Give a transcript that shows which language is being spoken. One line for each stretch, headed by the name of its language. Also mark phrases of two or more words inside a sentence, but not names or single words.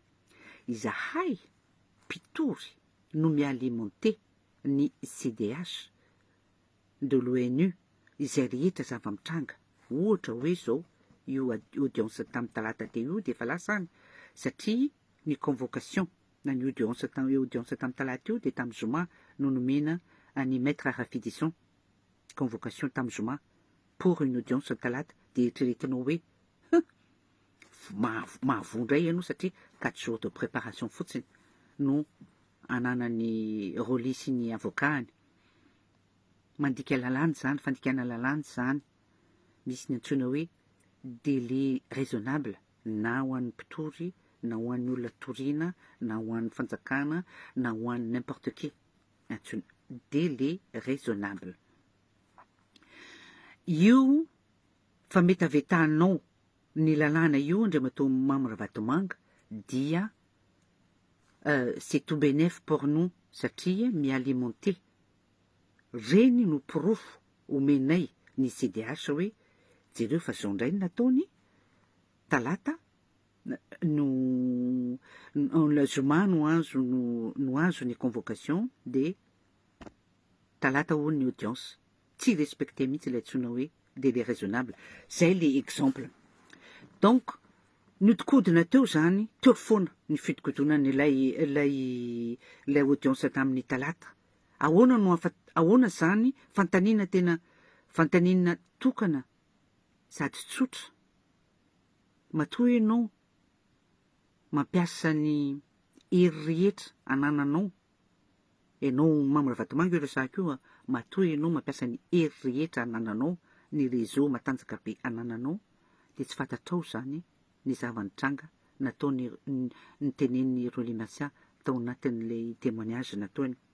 Malagasy: Izahay mpitory no mialimenté ny CDH de l'ONU izay rehetra zava-mitranga. Ohatra hoe zao io audience tamin'ny talata teo io de efa lasa any, satria ny convocation na ny audience tamin'ny talata io de tamin'ny zoma no nomena ny maître Rafidisson, convocation tamin'ny zoma
French: pour une audience
Malagasy: talata, de eritreretinao hoe mahavondray ianao satria 4
French: jours de préparation
Malagasy: fotsiny no ananany Roly sy ny avokany. Mandika lalàna zany, fandikana lalàna zany, misy ny antsoina hoe
French: délai raisonnable
Malagasy: na ho an'ny mpitory, na ho an'ny olona toriana, na ho an'ny fanjakana, na ho an'ny
French: n'importe qui.
Malagasy: Antsoina
French: délai raisonnable.
Malagasy: Io fa metavetanao ny lalàna io andriamatoa Mamy Ravatomanga dia
French: c'est tout bénef pour nous
Malagasy: satria mialimenté reny no pirofo omenay ny CDH hoe jereo fa zao indray nataony talata no zoma no azo ny convocation de talata ho ny audience, tsy respecté mihitsy ilay antsoina hoe
French: délai raisonnable.
Malagasy: Zay le exemple. Donc nodikodina teo zany, teo foana ny fitokotonany ilay audience tamin'ny talata. Ahoana zany fantanina tena fantanina tokana sady tsotra. Matoa ianao mampiasa ny hery rehetra anananao, ianao Mamy Ravatomanga io resahako io, matoa ianao mampiasa ny hery rehetra anananao, ny réseau matanjaka be anananao, de tsy fantatrao zany ny zava-nitranga nataony ny tenen'ny Roly Mercia tao anatin'ilay témoignage nataony.